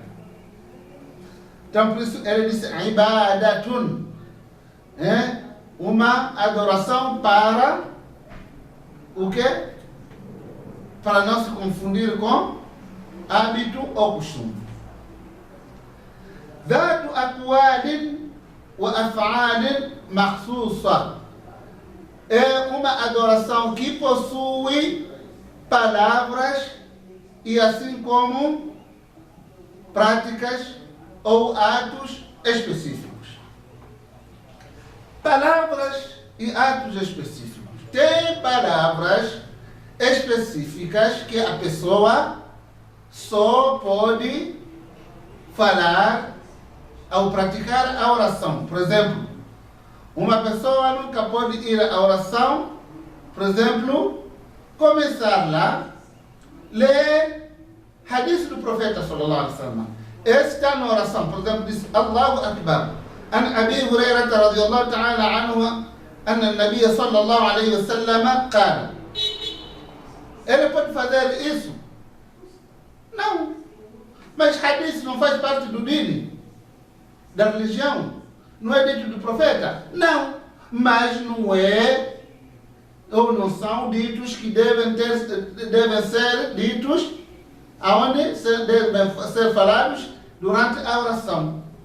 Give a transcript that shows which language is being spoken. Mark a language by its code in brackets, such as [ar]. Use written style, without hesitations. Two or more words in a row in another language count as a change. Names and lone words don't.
[pt] Então por isso ele disse ibadatun, uma adoração para o quê? Para não se confundir com hábito ou costume. [ar] ذات أقوال وأفعال مخصوصة, [pt] é uma adoração que possui palavras e assim como práticas ou atos específicos. Palavras e atos específicos. Tem palavras específicas que a pessoa só pode falar ao praticar a oração. Por exemplo, uma pessoa nunca pode ir à oração, por exemplo, começar lá, ler hadith do profeta [ar] صلى الله عليه وسلم. [pt] Esse está na oração, por exemplo, diz [ar] الله أكبر. عن أبي هريرة رضي الله تعالى عنه أن النبي صلى الله عليه وسلم قال. [pt] Ele pode fazer isso? Não. Mas hadith não faz parte do dini, da religião? Não é dito do profeta? Não. Mas não é, ou não são ditos que devem ser ditos aonde devem ser falados durante a oração.